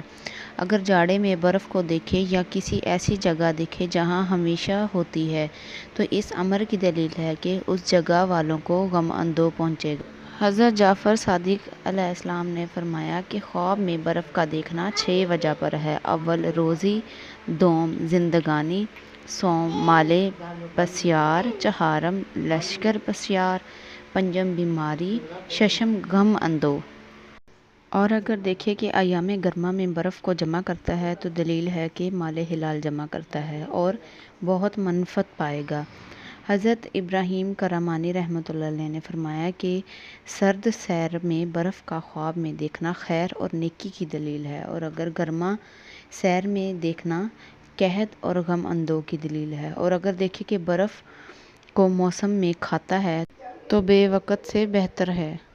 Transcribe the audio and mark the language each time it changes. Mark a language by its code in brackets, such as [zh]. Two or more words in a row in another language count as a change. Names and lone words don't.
[ur] اگر جاڑے میں برف کو دیکھے یا کسی ایسی جگہ دیکھے جہاں ہمیشہ ہوتی ہے تو اس امر کی دلیل ہے کہ اس جگہ والوں کو غم اندو پہنچے گا۔ حضرت جعفر صادق علیہ السلام نے فرمایا کہ خواب میں برف کا دیکھنا 6 وجہ پر ہے۔ [fa] اول روزی، دوم زندگانی، سوم مالے بسیار، چہارم لشکر بسیار، پنجم بیماری، ششم غم اندو۔ [ur] اور اگر دیکھے کہ ایام گرما میں برف کو جمع کرتا ہے تو دلیل ہے کہ مال حلال جمع کرتا ہے اور بہت منفعت پائے گا۔ حضرت ابراہیم کرمانی رحمۃ اللہ علیہ نے فرمایا کہ سرد سیر میں برف کا خواب میں دیکھنا خیر اور نیکی کی دلیل ہے، اور اگر گرما سیر میں دیکھنا قحط اور غم اندو کی دلیل ہے، اور اگر دیکھے کہ برف کو موسم میں کھاتا ہے تو بے وقت سے بہتر ہے۔